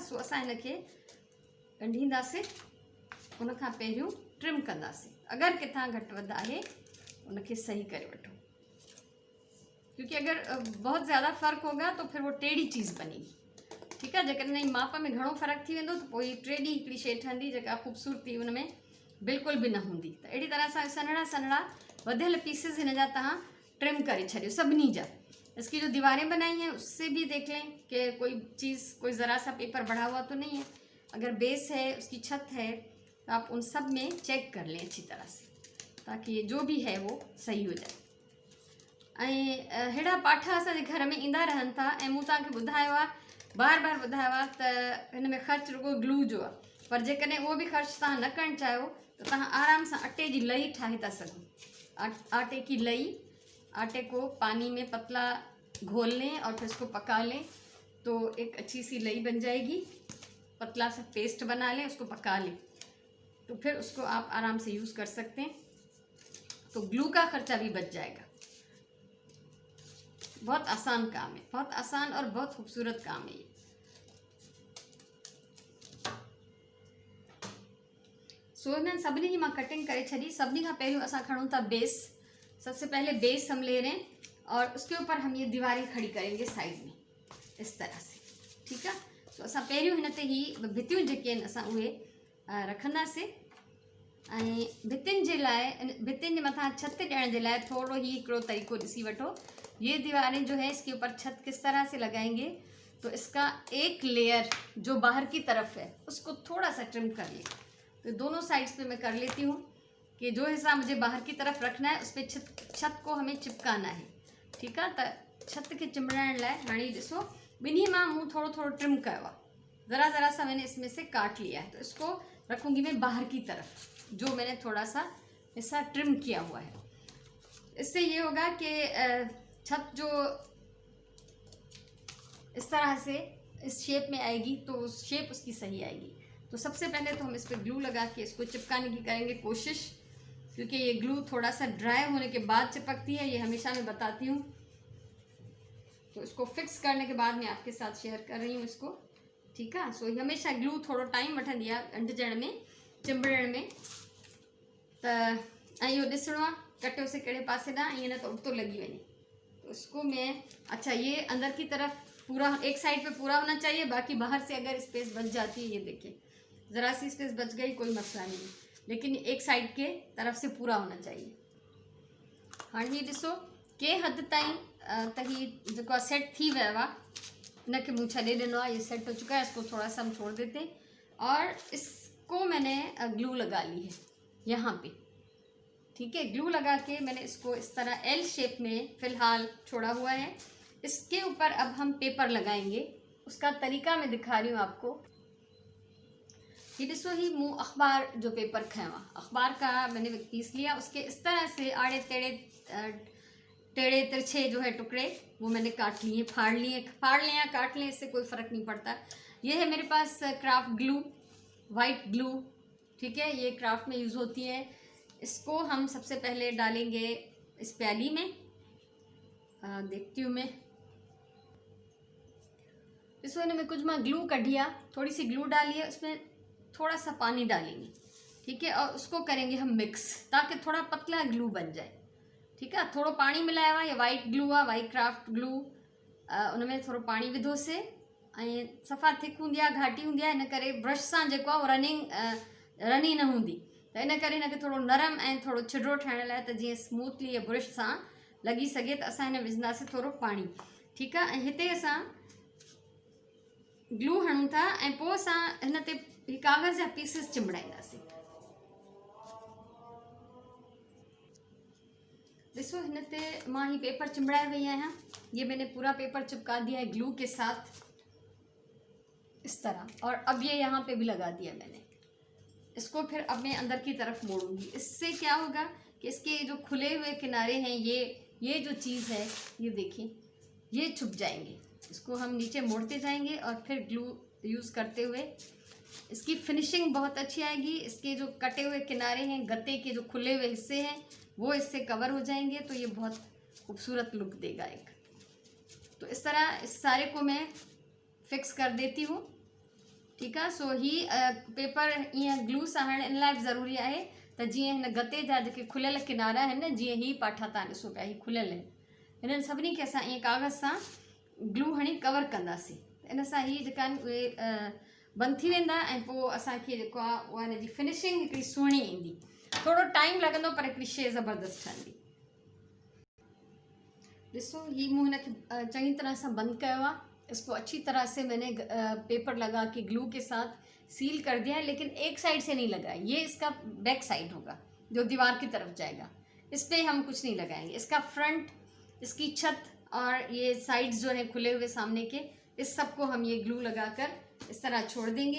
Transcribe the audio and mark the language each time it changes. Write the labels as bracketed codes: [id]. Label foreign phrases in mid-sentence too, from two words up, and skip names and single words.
[sd] सो असां हिनखे ॻंढींदासीं, उन खां पहिरियों ट्रिम कंदासीं। अगर किथां घटि वधि आहे उनखे सही करे वठो, [hi] क्योंकि अगर बहुत ज़्यादा फ़र्क होगा तो फिर वो टेढ़ी चीज़ बनेगी। ठीक है। [sd] जेकॾहिं हिन माप में घणो फ़र्क़ु थी वेंदो त पोइ टेढ़ी हिकिड़ी शइ ठहंदी, जेका ख़ूबसूरती उन में बिल्कुल भी न हूंदी। त अहिड़ी तरह सां सन्हड़ा सन्हड़ा वधियल पीसिस हिन जा तव्हां ट्रिम करे छॾियो सभिनी जा। [hi] इसकी जो दीवारें बनाई हैं उससे भी देख लें कि कोई चीज़, कोई ज़रा सा पेपर बढ़ा हुआ तो नहीं है। अगर बेस है, उसकी छत है, तो आप उन सब में चेक कर लें अच्छी तरह से, ताकि जो भी है वो सही हो जाए। [sd] ऐं अहिड़ा पाठा असांजे घर में ईंदा रहनि था, ऐं मूं तव्हांखे ॿुधायो आहे बार बार ॿुधायो आहे त हिन में ख़र्चु रुगो ग्लू जो आहे, पर जेकॾहिं उहो बि ख़र्चु तव्हां न करणु चाहियो तो तव्हां आराम सां अटे जी लई ठाहे था सघो। [hi] आटे की लई, आटे को पानी में पतला घोल लें और फिर उसको पका लें तो एक अच्छी सी लई बन जाएगी। पतला सा पेस्ट बना लें, उसको पका लें तो फिर उसको आप आराम से यूज़ कर सकते हैं। तो ग्लू का खर्चा भी बच जाएगा। बहुत आसान काम है, बहुत आसान और बहुत खूबसूरत काम है ये। [sd] सो हिननि सभिनी जी मां कटिंग करे छॾी। सभिनी खां पहिरियों असां खणूं था बेस। [hi] सबसे पहले बेस हम ले रहे हैं और उसके ऊपर हम ये दीवारें खड़ी करेंगे साइड में इस तरह से, ठीक है। [sd] तो असां पहिरियों हिन ते ही भितियूं जेके आहिनि असां उहे रखंदासीं ऐं भितियुनि जे लाइ, भितियुनि जे मथां छत ॾियण जे लाइ थोड़ो ही हिकिड़ो तरीक़ो ॾिसी वठो। [hi] ये दीवारें जो है इसके ऊपर छत किस तरह से लगाएंगे तो इसका एक लेयर जो बाहर की तरफ है उसको थोड़ा सा ट्रिम कर लें। तो दोनों साइड्स पे मैं कर लेती हूँ कि जो हिस्सा मुझे बाहर की तरफ रखना है उस पर छत को हमें चिपकाना है, ठीक है। तो छत के [sd] चिमड़ाइण लाइ हाणे ॾिसो ॿिन्ही मां मूं थोड़ो थोड़ो ट्रिम कयो आहे, [hi] ज़रा ज़रा सा मैंने इसमें से काट लिया है। तो इसको रखूँगी मैं बाहर की तरफ, जो मैंने थोड़ा सा हिस्सा ट्रिम किया हुआ है। इससे ये होगा कि छत जो इस तरह से इस शेप में आएगी तो शेप उसकी सही आएगी। तो सबसे पहले तो हम इस पर ग्लू लगा के इसको चिपकाने की करेंगे कोशिश, क्योंकि ये ग्लू थोड़ा सा ड्राई होने के बाद चिपकती है, ये हमेशा मैं बताती हूँ। तो इसको फिक्स करने के बाद मैं आपके साथ शेयर कर रही हूँ इसको, ठीक है। [sd] सो हमेशा ग्लू थोड़ो टाइम वठंदी आहे अंडजण में, चिंबड़ण में। त ऐं इहो ॾिसणो आहे कटियोसीं कहिड़े पासे ॾांहुं, ईअं न त उल्टो लगी वञे। [hi] तो इसको मैं, अच्छा ये अंदर की तरफ पूरा एक साइड पे पूरा होना चाहिए, बाकी बाहर से अगर स्पेस बच जाती है, ये देखिए ज़रा सी स्पेस बच गई कोई मसला नहीं, लेकिन एक साइड के तरफ से पूरा होना चाहिए। [sd] हाँ ही ॾिसो के हद ताईं त ही जेको आहे सेट थी वियो आहे, इनखे मूं छॾे ॾिनो आहे, [hi] ये सेट हो चुका है। इसको थोड़ा सा हम छोड़ देते हैं और इसको मैंने ग्लू लगा ली है यहाँ पे, ठीक है। ग्लू लगा के मैंने इसको इस तरह [en] L shape [hi] में फ़िलहाल छोड़ा हुआ है। इसके ऊपर अब हम पेपर लगाएंगे, उसका तरीका मैं दिखा रही हूँ आपको। [sd] ये ॾिसो ही मूं अखबार जो पेपर खयो आहे, [hi] अखबार का मैंने एक पीस लिया, उसके इस तरह से आड़े टेढ़े तिरछे जो है टुकड़े वो मैंने काट लिए, फाड़ लें या काट लें, इससे कोई फ़र्क नहीं पड़ता। ये है मेरे पास [en] craft glue, white glue, [hi] ठीक है। ये क्राफ्ट में यूज़ होती है। इसको हम सबसे पहले डालेंगे इस प्याली में, देखती हूँ मैं। इसको इनमें कुछ [sd] मां ग्लू कढ़िया, [hi] थोड़ी सी ग्लू डालिए, उसमें थोड़ा सा पानी डालेंगे, ठीक है। और उसको करेंगे हम मिक्स ताकि थोड़ा पतला ग्लू बन जाए, ठीक है। [sd] थोड़ो पानी मिलायो आहे, ये [en] white glue [sd] आहे, [en] white craft glue. [sd] उनमें थोड़ो पानी विधोसीं ऐं सफ़ा थिक हूंदी आहे, घाटी हूंदी आहे, इन करे ब्रश सां जेको आहे उहो रनी न हूंदी, त इन करे इनखे थोड़ो नरम ऐं थोड़ो छिडरो ठाहिण लाइ त जीअं स्मूथली ये ब्रश सां लगी सघे, त असां हिन विझंदासीं थोड़ो पाणी, ठीकु आहे। ऐं हिते असां ग्लू हणूं था ऐं पोइ असां हिन ते कागज़ जा पीसिस चिमड़ाईंदासीं। ॾिसो हिन ते मां ही पेपर चिमड़ाए वई आहियां। [hi] ये मैंने पूरा पेपर चिपका दिया है ग्लू के साथ इस तरह, और अब ये यहाँ पे भी लगा दिया मैंने। इसको फिर अब मैं अंदर की तरफ मोड़ूंगी। इससे क्या होगा कि इसके जो खुले हुए किनारे हैं, ये जो चीज़ है, ये देखिए ये छुप जाएंगे। इसको हम नीचे मोड़ते जाएंगे और फिर [en] glue use [hi] करते हुए इसकी फिनिशिंग बहुत अच्छी आएगी। इसके जो कटे हुए किनारे हैं, गत्ते के जो खुले हुए हिस्से हैं, वो इससे कवर हो जाएंगे, तो ये बहुत खूबसूरत लुक देगा एक। तो इस तरह इस सारे को मैं फिक्स कर देती हूँ, ठीक है। [sd] सो ही पेपर ईअं ग्लू सां हणण इन लाइ ज़रूरी आहे त जीअं हिन गते जा जेके खुलियल किनारा आहिनि न, जीअं ही पाठा तव्हां ॾिसो पिया, ही खुलियल आहिनि, हिननि सभिनी खे असां ईअं कागज़ सां ग्लू हणी कवर कंदासीं। इन सां ही जेका आहिनि उहे बंदि थी वेंदा ऐं पोइ असांखे जेको आहे उहा हिन जी फिनिशिंग हिकिड़ी सुहिणी ईंदी। थोड़ो टाइम लॻंदो पर हिकिड़ी शइ ज़बरदस्त ठहंदी। ॾिसो ही मूं हिनखे चङी तरह सां बंदि कयो आहे। [hi] इसको अच्छी तरह से मैंने पेपर लगा के ग्लू के साथ सील कर दिया है, लेकिन एक साइड से नहीं लगाया। ये इसका [en] back side [hi] होगा जो दीवार की तरफ जाएगा, इस पर हम कुछ नहीं लगाएंगे। इसका फ्रंट, इसकी छत और ये साइड्स जो है खुले हुए सामने के, इस सब को हम ये ग्लू लगाकर इस तरह छोड़ देंगे।